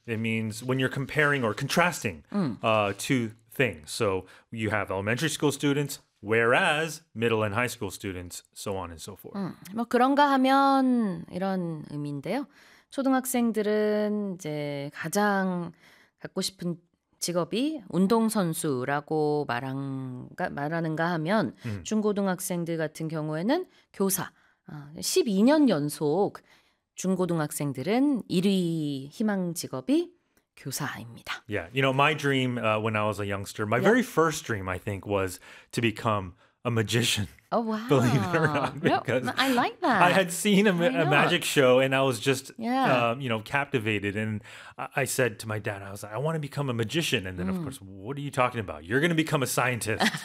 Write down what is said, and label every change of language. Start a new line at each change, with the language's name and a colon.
English: It means when you're comparing or contrasting two things. So you have elementary school students, whereas middle and high school students, so on and so forth.
Korean: 뭐 그런가 하면 이런 의미인데요. 초등학생들은 이제 가장 갖고 싶은 직업이 운동선수라고 말하는가 하면 중고등학생들 같은 경우에는 교사. 12년 연속 중고등학생들은 1위 희망 직업이 교사입니다.
English: Yeah, you know, my dream when I was a youngster, my very first dream, I think, was to become a magician. Oh, wow. Believe it or not. Because I like that. I had seen a magic show and I was just, captivated. And I said to my dad, I was like, I want to become a magician. And then, of course, what are you talking about? You're going to become a scientist.